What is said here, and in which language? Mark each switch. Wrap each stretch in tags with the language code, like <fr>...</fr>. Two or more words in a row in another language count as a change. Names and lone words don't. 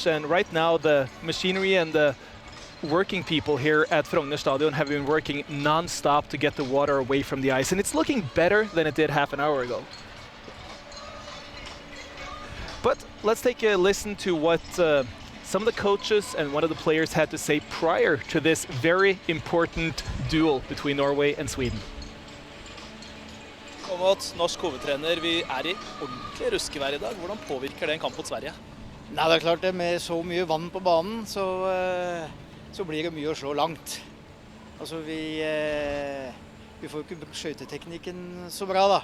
<en>And right now the machinery and the working people here at Frogner Stadion have been working non-stop to get the water away from the ice, and it's looking better than it did half an hour ago. But let's take a listen to what some of the coaches and one of the players had to say prior to this very important duel between Norway and Sweden.</en> <no>Om at norsk hovedtrener, vi I ordentlig ruskevær I dag. Hvordan påvirker det en kamp mot Sverige? Nei, det klart det. Med så mye vann på banen, så blir det mye å slå langt. Altså, vi får ikke brukt skøyteteknikken så bra, da.</no>